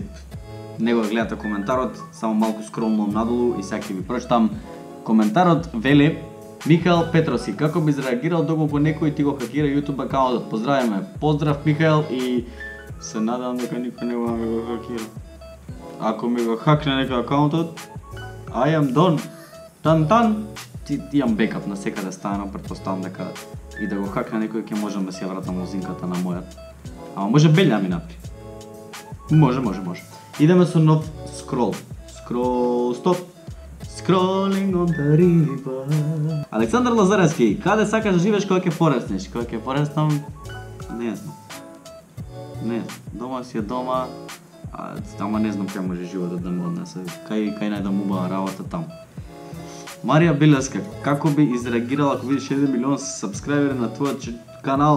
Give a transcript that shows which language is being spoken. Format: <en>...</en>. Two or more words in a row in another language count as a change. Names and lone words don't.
<mk>Него гледате коментарот, само малку скромно надолу и сега ќе ви прочитам. Коментарот вели: Михаил Петровски, како би изреагирал доколку некој ти го хакира YouTube акаунтот? Поздравиме. Поздрав Михаил и се надам дека никој не го ми го хакира. Ако ми го хакне некој акаунтот,</mk> <en>I am done.</en> <mk>Тан. Ти имам бекап на секаде ставено, претпоставам дека и да го хакне некој ќе можам да си ја вратам лозинката на мојот. Ама може белја ми напри. Може. Идеме со нов скрол. Стоп.</mk> <en>Scrolling on the river.</en> <mk>Александар Лазаревски, каде сакаш да живееш кога ќе пореснеш? Кога ќе пореснам? Не знам. Дома си е дома, ама не знам кај може животот да ме однесе. Кај најдам убава работа таму. Марија Билеска, како би изреагирала ако видиш 1 милион сабскрайбери на твојот канал?</mk>